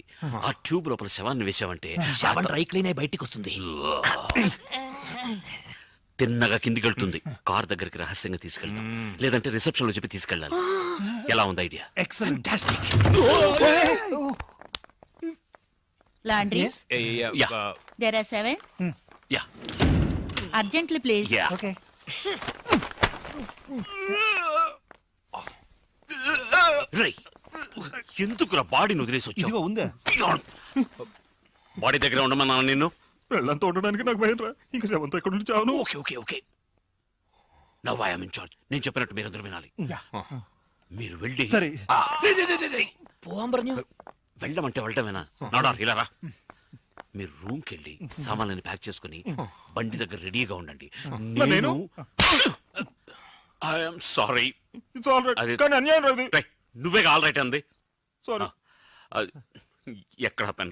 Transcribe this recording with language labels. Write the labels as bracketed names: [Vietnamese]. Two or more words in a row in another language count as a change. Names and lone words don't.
[Telugu] ఆ ట్యూబ్ లోపల శవాన్ని వేసావంటే [English] dry clean [Telugu] అయి బయటికి వస్తుంది. తిన్నగా కిందికి వెళ్తుంది. కార్ దగ్గరికి రహస్యంగా తీసుకెళ్తాం, లేదంటే రిసెప్షన్ లో చెప్పి తీసుకెళ్ళాలి. ఎలా ఉంది ఐడియా? ఎక్సలెంట్. లాండ్రీ [English] Yeah. there are 7 యా urgently please. యా ఓకే. [Telugu] రేయ్, ఎందుకురా బాడీని వదిలేసి ఇదిగో వచ్చావు? ఉందే. బాడీ దగ్గర ఉండమన్నా నిన్ను. వెళ్ళంతో ఉండడానికి నాకు భయం రా. ఇంకా శవంతో ఎక్కడ నుండి చావను. [English] okay okay okay, now I am in charge. [Telugu] నేను చెప్పినట్టు మీరందరూ వినాలి. మీరు వెళ్ళి సరే. [Malayalam] പോവാൻ പറഞ്ഞു. [Telugu] వెళ్ళమంటే వెళ్ళటమేనా? నాడా ఇలా రా. మీరు రూమ్ కి వెళ్ళి సామాన్లని ప్యాక్ చేసుకుని బండి దగ్గర రెడీగా ఉండండి. [English] నేను I'm sorry. It's all right. [Telugu] అది- కానీ అన్యాయం రాదు. నువ్వేగా [English] all right [Telugu] అంది. సారీ. ఎక్కడ పెన్?